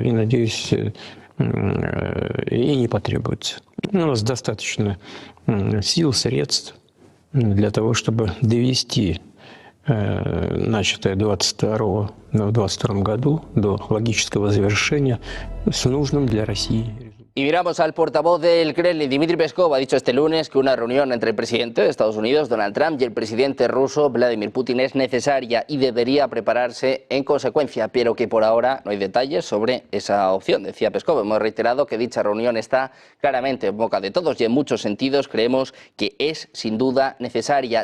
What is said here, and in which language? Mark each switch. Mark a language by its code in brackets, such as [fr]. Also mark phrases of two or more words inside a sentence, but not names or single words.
[ru] И, надеюсь, и не потребуется. У нас достаточно сил, средств для того, чтобы довести начатое в 2022 году до логического завершения с нужным для России результатом. [es] Y miramos al portavoz del Kremlin, Dmitry Peskov, ha dicho este lunes que una reunión entre el presidente de Estados Unidos, Donald Trump, y el presidente ruso, Vladimir Putin, es necesaria y debería prepararse en consecuencia, pero que por ahora no hay detalles sobre esa opción. Decía Peskov, hemos reiterado que dicha reunión está claramente en boca de todos y en muchos sentidos creemos que es sin duda necesaria.